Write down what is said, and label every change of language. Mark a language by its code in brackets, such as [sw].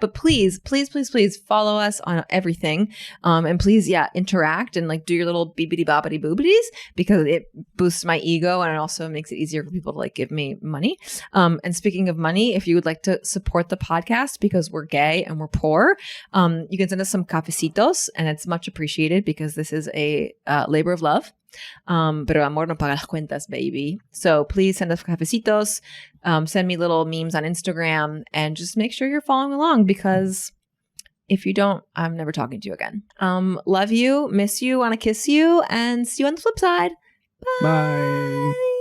[en] But please, please, please, please follow us on everything. And please, interact and like do your little beepity boppity boobities because it boosts my ego and it also makes it easier for people to like give me money. And speaking of money, if you would like to support the podcast because we're gay and we're poor, you can send us some cafecitos and it's much appreciated because this is a labor of love. [es] Pero amor no paga las cuentas, baby. [en] So please send us cafecitos, send me little memes on Instagram, and just make sure you're following along, because if you don't, I'm never talking to you again. Love you, miss you, want to kiss you, and see you on the flip side. Bye.